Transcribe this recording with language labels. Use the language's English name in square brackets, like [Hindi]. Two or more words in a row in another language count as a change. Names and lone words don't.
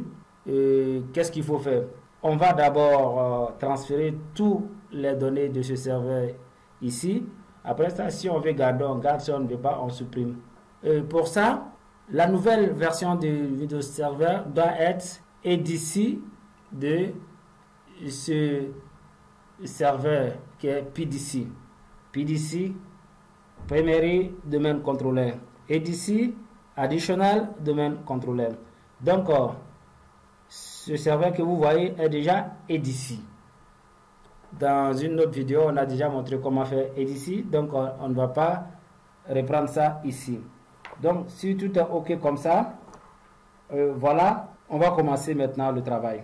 [French] Qu'est-ce qu'il faut faire? On va d'abord transférer toutes les données de ce serveur ici. Après ça, si on veut garder, on garde. Si on ne veut pas, on supprime. Pour ça, la nouvelle version de Windows Server doit être ADC de ce serveur qui est PDC. [English] PDC, Primary Domain Controller. ADC, Additional Domain Controller. [French] Donc, ce serveur que vous voyez est déjà ADC. Dans une autre vidéo, on a déjà montré comment faire ADC, donc on ne va pas reprendre ça ici. Donc, si tout est OK comme ça, voilà, on va commencer maintenant le travail.